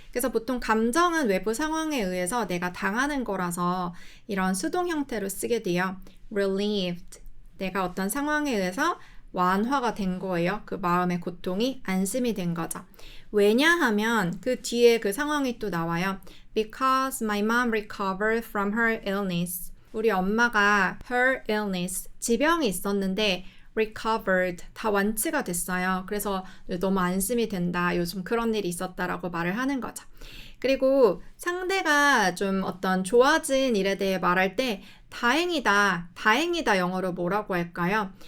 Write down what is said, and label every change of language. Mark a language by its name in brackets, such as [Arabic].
[Korean] 그래서 보통 감정은 외부 상황에 의해서 내가 당하는 거라서 이런 수동 형태로 쓰게 돼요. [English] relieved. [Korean] 내가 어떤 상황에 의해서 완화가 된 거예요. 그 마음의 고통이 안심이 된 거죠. 왜냐하면 그 뒤에 그 상황이 또 나와요. [English] Because my mom recovered from her illness. [Korean] 우리 엄마가 [English] her illness, [Korean] 지병이 있었는데 recovered, 다 완치가 됐어요. 그래서 너무 안심이 된다. 요즘 그런 일이 있었다라고 말을 하는 거죠. 그리고 상대가 좀 어떤 좋아진 일에 대해 말할 때 다행이다, 다행이다 영어로 뭐라고 할까요?